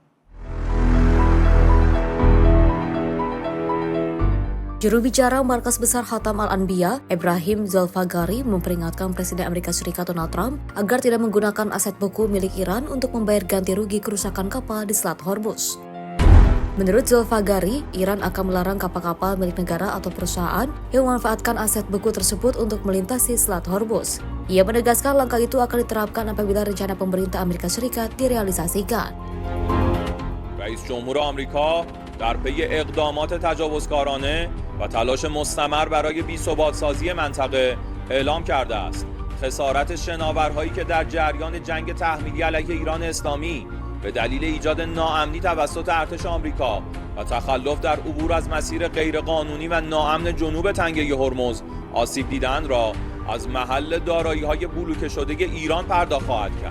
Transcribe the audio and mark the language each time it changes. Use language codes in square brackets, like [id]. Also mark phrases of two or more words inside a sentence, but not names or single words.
[id] Juru bicara Markas Besar Khatam Al-Anbiya, Ibrahim Zolfagari, memperingatkan Presiden Amerika Serikat Donald Trump agar tidak menggunakan aset beku milik Iran untuk membayar ganti rugi kerusakan kapal di Selat Hormuz. Menurut Zolfagari, Iran akan melarang kapal-kapal milik negara atau perusahaan yang memanfaatkan aset beku tersebut untuk melintasi Selat Hormuz. Ia menegaskan langkah itu akan diterapkan apabila rencana pemerintah Amerika Serikat direalisasikan. [fa] رئیس جمهور آمریکا در پی اقدامات تجاوزکارانه و تلاش مستمر برای بی‌ثبات‌سازی منطقه اعلام کرده است. خسارت شناورهایی که در جریان جنگ تحمیلی علیه ایران اسلامی به دلیل ایجاد ناامنی توسط ارتش آمریکا و تخلف در عبور از مسیر غیرقانونی و ناامن جنوب تنگه هرمز آسیب دیدند را از محل دارایی‌های بلوکه شده ایران پرداخت خواهد کرد.